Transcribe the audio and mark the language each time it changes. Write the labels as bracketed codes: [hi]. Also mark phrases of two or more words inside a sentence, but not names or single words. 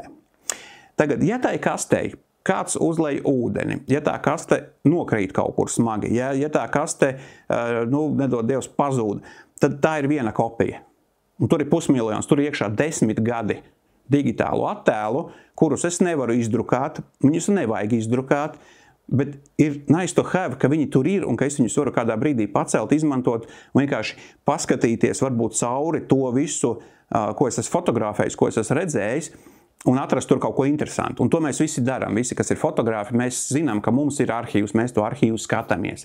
[lv] Tagad, ja tai kastei kāds uzlej ūdeni, ja tā kaste nokrīt kaut kur smagi, ja tā kaste, nedod Dievs, pazūd, tad tā ir viena kopija. Un tur ir 500 000, tur ir iekšā 10 gadi digitālu attēlu, kurus es nevaru izdrukāt, viņus nevajag izdrukāt, bet ir [en] nice to have, [lv] ka viņi tur ir un ka es viņus varu kādā brīdī pacelt, izmantot un vienkārši paskatīties varbūt cauri to visu, ko es esmu fotografējis, ko es esmu redzējis, un atrast tur kaut ko interesantu. Un to mēs visi darām. Visi, kas ir fotografi, mēs zinām, ka mums ir arhīvs, mēs to arhīvu skatāmies.